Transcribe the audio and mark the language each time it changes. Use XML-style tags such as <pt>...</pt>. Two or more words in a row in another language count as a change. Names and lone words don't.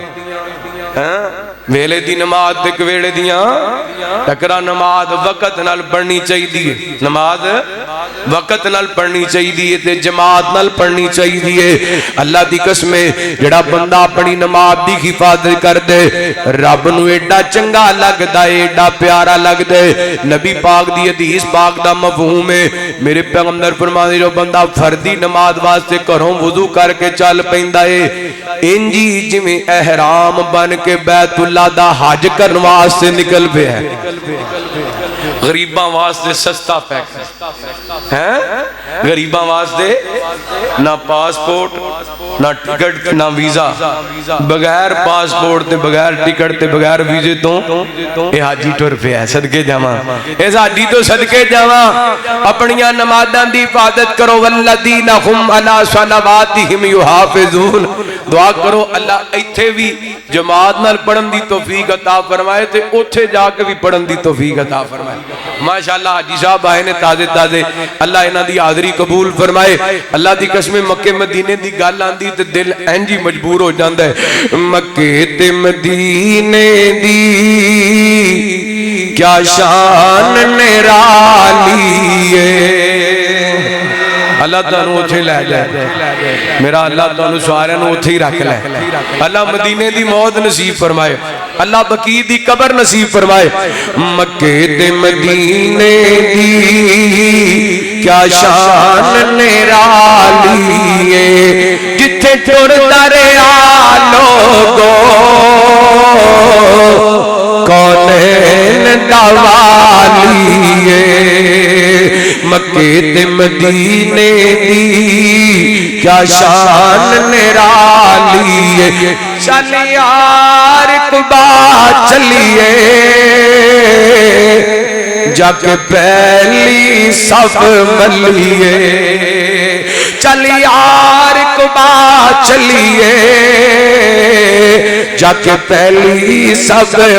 <pa>ویلے دی نماز تے کویلے دیاں ٹکرا نماز وقت نال پڑھنی چاہیے نماز وقت نال پڑھنی چاہیے تے جماعت نال پڑھنی چاہیے اللہ دی قسم جڑا بندہ اپنی نماز دی حفاظت کر دے رب نو ایڈا چنگا لگدا ہے ایڈا پیارا لگدا ہے نبی پاک دی حدیث پاک دا مفہوم ہے میرے پیغمبر فرماندے جو بندہ فردی نماز واسطے گھروں وضو کر کے چل پیندا ہے انجی جویں احرام بن کے بیت اللہ دا حج کرن واسطے نکل پیا ہے غریباں واسطے سستا پیک ہے غریباں واسطے نہ پاسپورٹ نہ ٹکٹ نہ ویزا بغیر پاسپورٹ تے بغیر ٹکٹ تے بغیر ویزے تو اے حاجی ٹر پیا ہے صدقے جاواں اس حاجی تو صدقے جاواں اپنیاں نمازاں دی حفاظت کرو</pa> <ar>والذین هم علی صلواتہم یحافظون</ar> <pa>دعا کرو اللہ ایتھے بھی جماعت نال پڑھن دی توفیق عطا فرمائے تے اوتھے جا کے بھی پڑھن دی توفیق عطا فرمائے ماشاءاللہ حاجی صاحب آئے نے تازے تازے اللہ انہاں دی حاضری قبول فرمائے اللہ دی قسم مکے مدینے دی گل آندی تے دل انجی مجبور ہو جاندا ہے مکے تے مدینے دی کیا شان نرالی ہے اللہ تانوں اوتھے لے جائے میرا اللہ تانوں سارے نوں اوتھے ہی رکھ لے اللہ مدینے دی موت نصیب فرمائے اللہ بقیع دی قبر نصیب فرمائے مکے تے مدینے دی کیا شان نرالی ہے جتھے ٹردا رہیا لوگو کونین دا والی ہے مکے تے مدینے دی کیا شان نرالی ہے چل یار قبا چلیے جا کے پہلی سب ملیے چل یار قبا چلیے جا کے پہلی سب</pa>